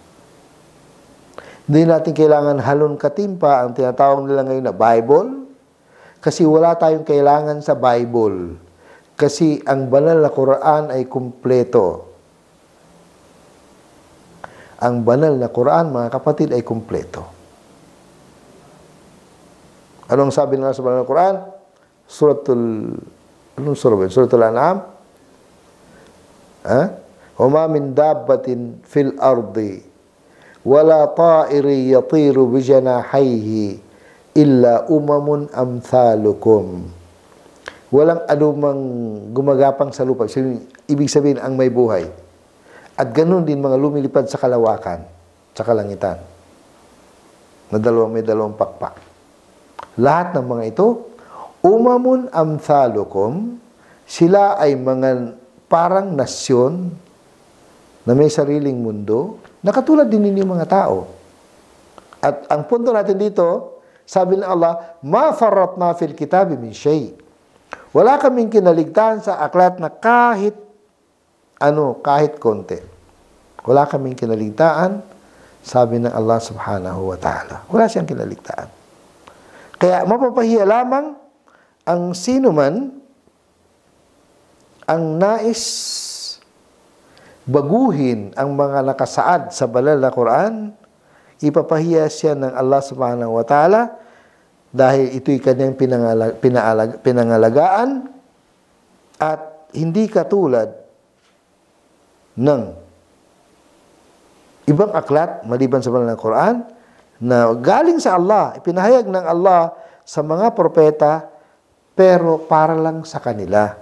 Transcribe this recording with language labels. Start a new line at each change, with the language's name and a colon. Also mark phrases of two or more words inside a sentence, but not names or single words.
Filipino: Hindi natin kailangan halon katimpa ang tinatawag nila ngayon na Bible, kasi wala tayong kailangan sa Bible. Kasi ang banal na Quran ay kumpleto. Ang banal na Quran, mga kapatid, ay kumpleto. Anong sabi nila sa banal na Quran? Suratul An'am?
Arabic: وَمَا مِن دَابَّةٍ فِي الْأَرْضِ وَلَا طَائِرٍ يَطِيرُ بِجَنَاحَيْهِ إِلَّا أُمَمٌ أَمْثَالُكُمْ.
Filipino: Walang anumang gumagapang sa lupa. Ibig sabihin, ang may buhay. At ganun din mga lumilipad sa kalawakan, sa kalangitan. May dalawang pakpak. Lahat ng mga ito,
Arabic: أمم أمثالكم,
Filipino: sila ay mga parang nasyon na may sariling mundo, na katulad din ninyo mga tao. At ang punto natin dito, sabi ng Allah,
Arabic: ما فرطنا في الكتاب من شيء.
Filipino: Wala kaming kinaligtaan sa aklat na kahit konti. Wala kaming kinaligtaan, sabi ng Allah
Arabic: سبحانه وتعالى.
Filipino: Wala siyang kinaligtaan. Kaya mapapahiya lamang ang sino man ang nais baguhin ang mga nakasaad sa banal na Quran, ipapahiya siya ng Allah
Arabic: سبحانه وتعالى
Filipino: dahil ito'y kanyang pinangalagaan at hindi katulad ng ibang aklat maliban sa banal na Quran na galing sa Allah, ipinahayag ng Allah sa mga propeta pero para lang sa kanila.